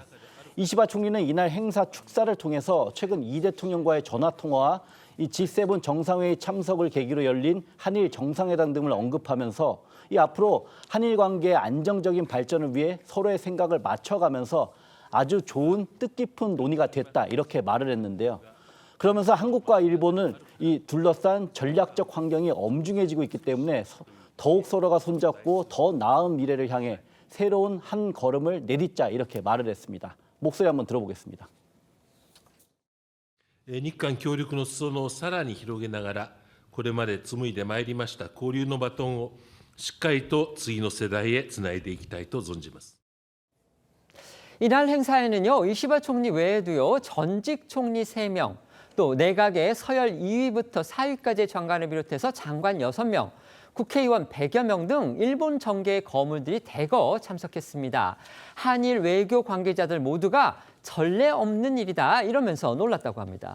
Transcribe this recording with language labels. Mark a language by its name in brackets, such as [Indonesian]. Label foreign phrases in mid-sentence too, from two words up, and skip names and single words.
[Korean] 이시바 총리는 이날 행사 축사를 통해서 최근 이 대통령과의 전화통화와 이 G7 정상회의 참석을 계기로 열린 한일 정상회담 등을 언급하면서 앞으로 한일 관계의 안정적인 발전을 위해 서로의 생각을 맞춰가면서 아주 좋은 뜻깊은 논의가 됐다, 이렇게 말을 했는데요. 그러면서 한국과 일본은 이 둘러싼 전략적 환경이 엄중해지고 있기 때문에 더욱 서로가 손잡고 더 나은 미래를 향해 새로운 한 걸음을 내딛자, 이렇게 말을 했습니다. 목소리 한번 들어보겠습니다. [Japanese] 日韓協力の裾野をさらに広げながら、これまで紡いでまいりました交流のバトンをしっかりと次の世代へつないでいきたいと存じます。 [Korean] 이날 행사에는요, 이시바 총리 외에도요, 전직 총리 3명, 또 내각의 서열 2위부터 4위까지의 장관을 비롯해서 장관 6명, 국회의원 100여 명 등 일본 정계의 거물들이 대거 참석했습니다. 한일 외교 관계자들 모두가 전례 없는 일이다, 이러면서 놀랐다고 합니다.